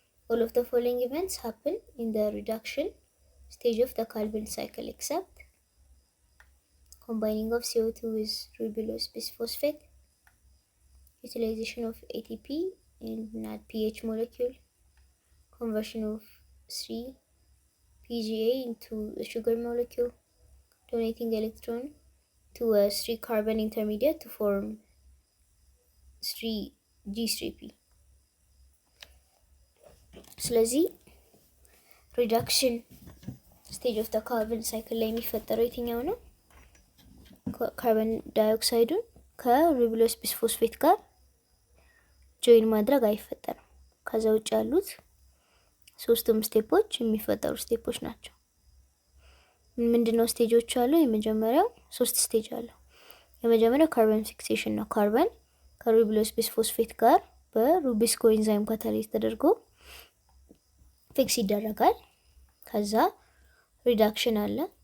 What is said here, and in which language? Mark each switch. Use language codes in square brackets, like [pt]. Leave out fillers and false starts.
[en] All of the following events happen in the reduction stage of the Calvin cycle except combining of CO2 with ribulose bisphosphate, utilization of ATP in NADPH molecule, conversion of 3-PGA into a sugar molecule, donating electron to a 3-carbon intermediate to form 3G3P. [am] ስለዚህ [en] reduction stage of the Calvin cycle [am] ላይ የሚፈጠረው የትኛው ነው? ካርበን ዳይኦክሳይዱን ከሪቡሎስ ቢስፎስፌት ጋር ጆይን ማድረግ አይፈጠርም። ከዛ ውጭ ያሉት ሶስቱም ስቴፖች የሚፈጠሩ ስቴፖች ናቸው። ምንድነው ስቴጆች አሉ? የመጀመሪያው 3 ስቴጅ አለው። የመጀመሪያው ካርበን ፊክሴሽን ነው። ካርበን ከሪቡሎስ ቢስፎስፌት ጋር በሩቢስኮ ኤንዛይም ካታሊዝ ተደርጎ ፊክስ ይደረጋል። ከዛ ሪዳክሽን አለ።